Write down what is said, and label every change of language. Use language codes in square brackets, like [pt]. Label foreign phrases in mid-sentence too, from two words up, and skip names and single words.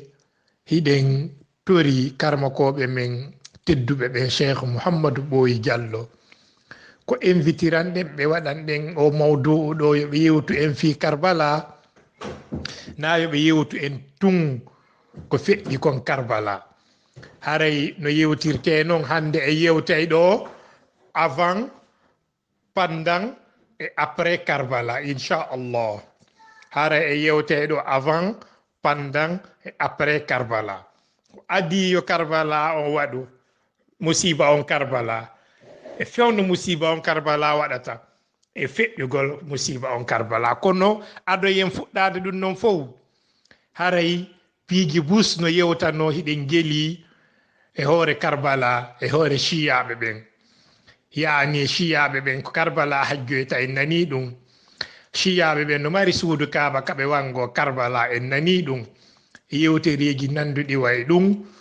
[ff] hiɗen tori karmakoɓe men tedduɓe ɓe cheikh Mouhamadou Boy Diallo ko invitiran ɗen ɓe waɗan ɗen o mawdou ɗo yoɓe yewtu en fi Karbala na yoɓe yewtu en tun ko feƴƴi kon Karbala haray no yewtirte noon hande e yewtay ɗo [fr] avant pendant et après [ff] Karbala inchallah haray e yewtay ɗo avant [fr] pendant et après Karbala adi yo Karbala on waɗu musiba on Karbala e fewno musiba on Karbala [ff] waɗata e feƴƴugol musiba on Karbala kono aɗo yen fuɗɗade ɗum noon fof haray piiji bus no yewtano hiɗen geli e hoore Karbala e hoore shiyaɓe ɓen yaani shiyaɓe ɓen ko Karbala hajjoyta en nani ɗum shiyaɓe ɓen no mari suudu kaaba kaɓe wango Karbala en nani ɗum yewtereji nanduɗi way ɗum